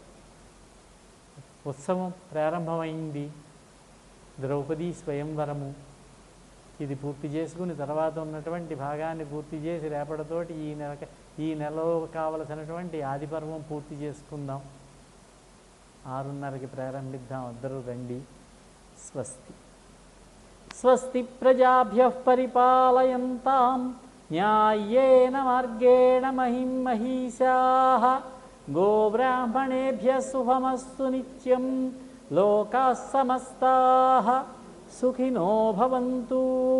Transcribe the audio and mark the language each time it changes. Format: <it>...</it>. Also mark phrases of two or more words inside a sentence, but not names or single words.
<te>ఉత్సవం ప్రారంభమైంది. ద్రౌపదీ స్వయంవరము. ఇది పూర్తి చేసుకుని తర్వాత ఉన్నటువంటి భాగాన్ని పూర్తి చేసి రేపటితోటి ఈ నెలలో కావలసినటువంటి ఆదిపర్వం పూర్తి చేసుకుందాం. 6:30కి ప్రారంభిద్దాం. అందరూ రండి. స్వస్తి.</te> <sa>స్వస్తి ప్రజాభ్యః పరిపాలయంతాం న్యాయేన మార్గేణ మహిం మహీషాః. గోబ్రాహ్మణేభ్యः శుభమస్తు నిత్యం. లోకాः సమస్తాః సుఖినో భవంతు.</sa>